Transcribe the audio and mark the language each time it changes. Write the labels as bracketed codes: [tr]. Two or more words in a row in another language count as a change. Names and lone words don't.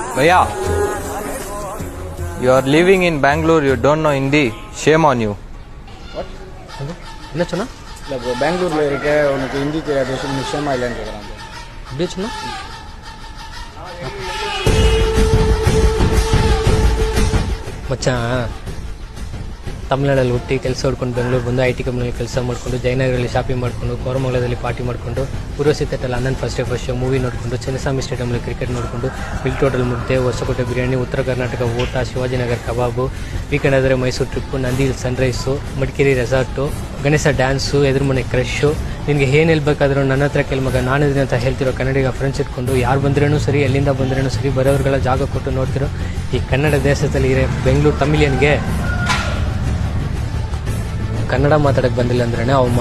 [en] Yeah, you are living in Bangalore, you don't know Hindi. Shame on you. [ta] என்ன சொன்னா? இல்லை ப்ரோ, பெங்களூரில் இருக்க உனக்கு ஹிந்தி தெரியாத விஷயம் நிச்சயமாக இல்லைன்னு கேட்குறான் ப்ரோ. அப்படியே சொன்னா [kn] ಮಚಾನ್ ತಮಿಳ್ನಾಡಲ್ಲಿ ಹುಟ್ಟಿ ಕೆಲಸ ಹುಡ್ಕೊಂಡು ಬೆಂಗಳೂರು ಬಂದು ಐ ಟಿ ಕಂಪ್ನಿಯಲ್ಲಿ ಕೆಲಸ ಮಾಡಿಕೊಂಡು ಜಯನಗರಲ್ಲಿ ಶಾಪಿಂಗ್ ಮಾಡಿಕೊಂಡು ಕೋರಮಂಗಲದಲ್ಲಿ ಪಾರ್ಟಿ ಮಾಡಿಕೊಂಡು ಉರ್ವಶಿ ಥಿಯೇಟರ್ ಅಣ್ಣನ [en] first show movie [kn] ನೋಡಿಕೊಂಡು ಚಿನ್ನಸ್ವಾಮಿ ಸ್ಟೇಡಿಯಂನಲ್ಲಿ ಕ್ರಿಕೆಟ್ ನೋಡಿಕೊಂಡು [en] milk hotel [kn] ಮುದ್ದೆ ಹೊಸಕೋಟೆ ಬಿರಿಯಾನಿ ಉತ್ತರ ಕರ್ನಾಟಕ ಊಟ ಶಿವಾಜಿನಗರ ಕಬಾಬು ವೀಕೆಂಡ್ ಆದರೆ ಮೈಸೂರು ಟ್ರಿಪ್ಪು ನಂದಿ ಸನ್ರೈಸು ಮಡಿಕೇರಿ ರೆಸಾರ್ಟು ಗಣೇಶ ಡ್ಯಾನ್ಸು ಎದುರು ಮನೆ ಕ್ರಶ್ಶು ನಿನಗೆ ಏನು ಹೇಳ್ಬೇಕಾದ್ರೂ ನನ್ನ ಹತ್ರ ಕೇಳ್ಮಗ ನಾನಿದ್ದೀನಿ ಅಂತ ಹೇಳ್ತಿರೋ ಕನ್ನಡಿಗ ಫ್ರೆಂಡ್ಸ್ ಇಟ್ಕೊಂಡು ಯಾರು ಬಂದ್ರೇನೂ ಸರಿ ಎಲ್ಲಿಂದ ಬಂದ್ರೇನೂ ಸರಿ ಬರೋರ್ಗೆಲ್ಲ ಜಾಗ ಕೊಟ್ಟು ನೋಡ್ತಿರೋ ಈ ಕನ್ನಡ ದೇಶದಲ್ಲಿ ಇರೋ ಬೆಂಗಳೂರು ತಮಿಳಿಯನ್ಗೆ ಕನ್ನಡ ಮಾತಾಡೋಕ್ಕೆ ಬಂದಿಲ್ಲ ಅಂದ್ರೇ ಅವಮಾನ.